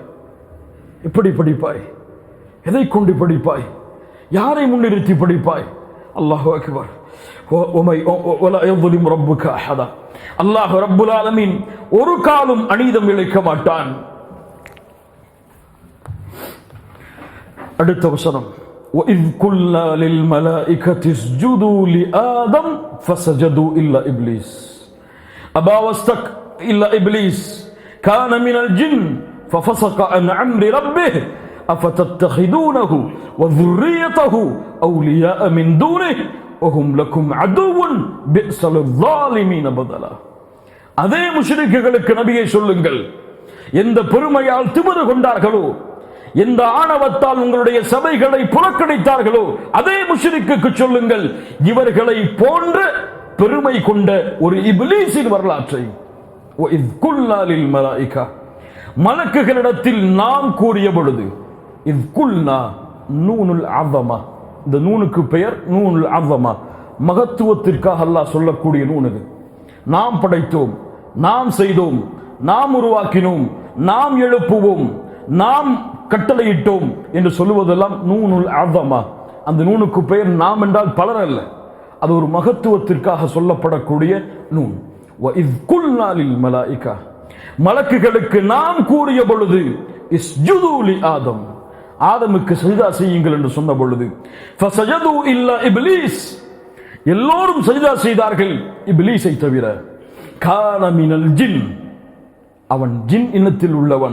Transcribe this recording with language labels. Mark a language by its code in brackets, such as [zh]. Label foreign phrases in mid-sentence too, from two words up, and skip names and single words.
[ta] எப்படி படிப்பாய்? எதை கொண்டு படிப்பாய்? யாரை முன்னிறுத்தி படிப்பாய்? [ar] الله أكبر. الله رب العالمين [ta] ஒரு காலம் அநீதம் இழைக்க மாட்டான். அடுத்த வசனம், [ar] وَإِذْ قُلْنَا لِلْمَلَائِكَةِ اسْجُدُوا لِآدَمَ فَسَجَدُوا إِلَّا إِبْلِيسَ أَبَى وَاسْتَكْبَرَ إِلَّا إِبْلِيسَ كَانَ مِنَ الْجِنِّ فَفَسَقَ عَنْ أَمْرِ رَبِّهِ أَفَتَتَّخِذُونَهُ وَذُرِّيَّتَهُ أَوْلِيَاءَ مِنْ دُونِهِ وَهُمْ لَكُمْ عَدُوٌّ بِئْسَ لِلظَّالِمِينَ بَدَلًا. [ta] அதே முஷ்ரிக்குகளுக்கு நபியை சொல்லுங்கள், எந்த பெருமையால் திமிரு கொண்டார்களோ, எந்த ஆணவத்தால் உங்களுடைய சபைகளை புறக்கணித்தார்களோ, அதே முஷ்ரிக்குக்கு சொல்லுங்கள், இவர்களை போன்ற பெருமை கொண்ட ஒரு இப்லீஸின் வரலாற்றை. [ar] وَإِذْ قُلْنَا لِلْمَلَائِكَةِ, [ta] மலக்குகளிடத்தில் நாம் கூறிய பொழுது, [ar] إذ قلنا نون العظمة, [ta] இந்த நூனுக்கு பெயர் [ar] نون العظمة, [ta] மகத்துவத்திற்காக அல்லாஹ் சொல்லக்கூடிய நூன் இது. நாம் படைத்தோம், நாம் செய்தோம், நாம் உருவாக்கினோம், நாம் எழுப்புவோம், நாம் கட்டளையிட்டோம் என்று சொல்லுவதெல்லாம் [ar] نون العظمة. [ta] அந்த நூனுக்கு பெயர் நாம் என்றால் பலர் அல்ல, அது ஒரு மகத்துவத்திற்காக சொல்லப்படக்கூடிய நூன். [ar] وَإِذْ قُلْنَا لِلْمَلَائِكَةِ, [ta] மலக்குகளுக்கு நாம் கூறிய பொழுது, [ar] اسجدوا لآدم, [ta] ஆதமுக்கு சஜ்தா செய்யுங்கள் என்று சொன்ன பொழுது, [ar] فسجدوا إلا إبليس, [ta] எல்லோரும் சஜ்தா செய்தார்கள் இப்லீஸை தவிர. [ar] كان من الجن, [ta] அவன் ஜின் இனத்தில் உள்ளவன்.